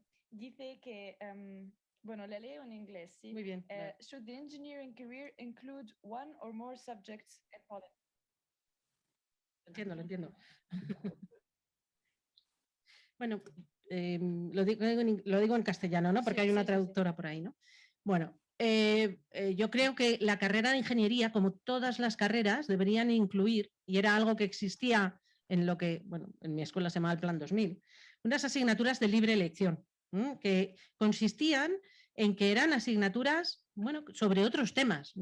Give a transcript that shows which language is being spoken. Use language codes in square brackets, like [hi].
[es] Dice que, bueno, le leo en inglés, ¿sí? Muy bien. [en] Should the engineering career include one or more subjects in politics? [es] Lo entiendo. Bueno, lo digo en castellano, ¿no? Porque hay una traductora por ahí, ¿no? Bueno, yo creo que la carrera de ingeniería, como todas las carreras, deberían incluir, y era algo que existía en lo que, bueno, en mi escuela se llamaba el Plan 2000, unas asignaturas de libre elección, que consistían en que eran asignaturas, bueno, sobre otros temas.